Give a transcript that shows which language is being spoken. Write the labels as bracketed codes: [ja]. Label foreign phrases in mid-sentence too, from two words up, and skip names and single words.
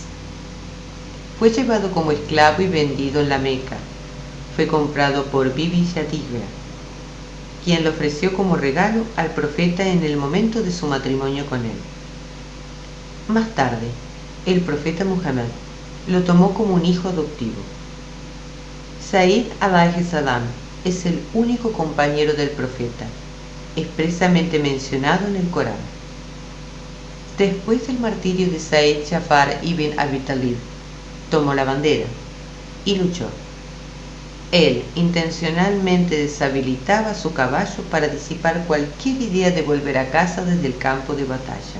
[es] Fue llevado como esclavo y vendido en la Meca. Fue comprado por Bibi Yadiga, quien lo ofreció como regalo al profeta en el momento de su matrimonio con él. Más tarde, el profeta Muhammad lo tomó como un hijo adoptivo. Said [ar] عليه السلام [es] es el único compañero del profeta, expresamente mencionado en el Corán. Después del martirio de Said, Jafar ibn Abi Talib tomó la bandera y luchó. Él intencionalmente deshabilitaba su caballo para disipar cualquier idea de volver a casa desde el campo de batalla.